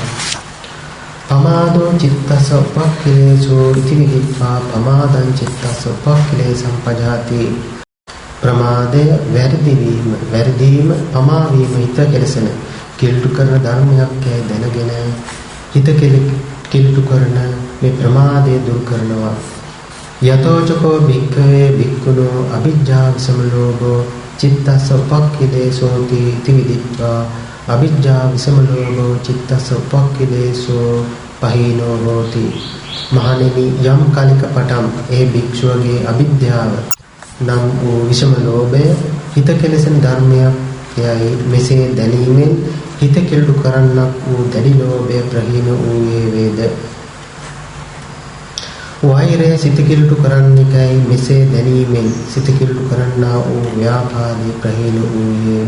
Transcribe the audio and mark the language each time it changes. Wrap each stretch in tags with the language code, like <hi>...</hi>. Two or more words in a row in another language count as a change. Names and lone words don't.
<pi>පමාදෝ චිත්තස්ස උපක්ඛිලේසෝ ඉති විදිත්වා පමාදං චිත්තස්ස උපක්ඛිලේසං පජාති.</pi> <si>ප්‍රමාදය වැරදීම පමා වීම හිත කෙලෙසන කිලුට කරන ධර්මයක් යයි දැනගෙන හිත කිලුට කරන මේ ප්‍රමාදය දුරු කරනවා.</si> <pi>යතෝචකෝ භික්ඛවේ භික්ඛුනෝ අවිජ්ජා විසමලෝභෝ චිත්තස්ස උපක්ඛිලේසෝති ඉති විදිත්වා අවිජ්ජා විසමලෝභෝ චිත්තස්ස උපක්ඛිලේසෝ පහීනෝ හෝති.</pi> <si>මහණෙනි යම් කලික පටන් ඒ භික්ෂුවගේ අවිද්‍යාව නම් වූ විෂම ලෝභය හිත කෙලෙසන ධර්මයක් යයි මෙසේ දැනීමෙන් හිත කෙලු කරන්නක් වූ දැඩි ලෝභය ප්‍රහීන වූයේ වේද. වෛරය සිත කෙලු කරන්නේකයි මෙසේ දැනීමෙන් සිත කෙලු කරන්නා වූ ව්‍යාපාදේ ප්‍රහීන වූයේද.</si>